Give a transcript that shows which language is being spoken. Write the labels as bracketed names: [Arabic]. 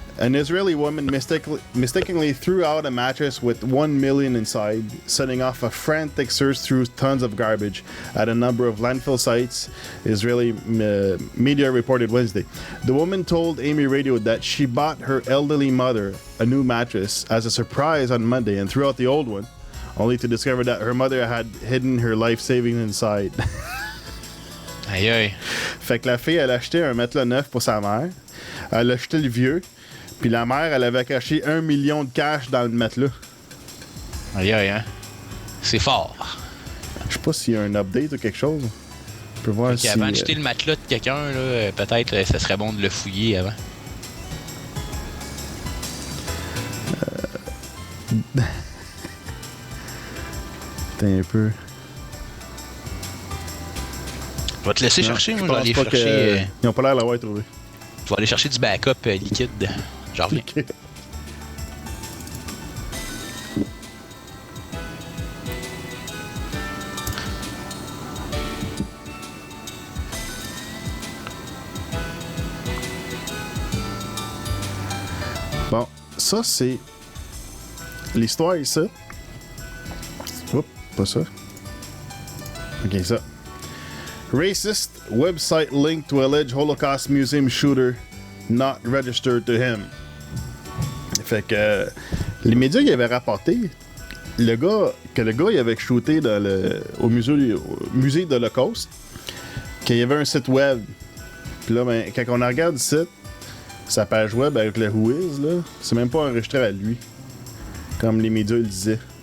[English] An Israeli woman mistakenly threw out a mattress with $1 million inside, setting off a frantic search through tons of garbage at a number of landfill sites, Israeli media reported Wednesday. The woman told Amy Radio that she bought her elderly mother a new mattress as a surprise on Monday and threw out the old one, only to discover that her mother had hidden her life savings inside. [French] Aïe aïe. Fait que la fille, elle a acheté un matelas neuf pour sa mère. Elle a acheté le vieux. Puis la mère, elle avait caché $1 million de cash dans le matelas. Aïe aïe, hein. C'est fort. Je sais pas s'il y a un update ou quelque chose. On peut voir si... Avant de jeter le matelas de quelqu'un, là, peut-être ça serait bon de le fouiller avant. T'es un peu... Je vais te laisser chercher, moi, je vais aller chercher... Ils n'ont pas l'air d'avoir trouvé. Je vais aller chercher du backup liquide. J'en reviens. Okay. Bon, ça c'est l'histoire ici. Oups, pas ça. Ok, ça. [English] Racist website linked to alleged Holocaust Museum shooter not registered to him. [French] Fait que les médias y avaient rapporté que le gars il avait shooté au musée de l'Holocauste, qu'il y avait un site web. Puis là, ben, quand on regarde le site, sa page web avec le Whois, là, c'est même pas enregistré à lui, comme les médias le disaient.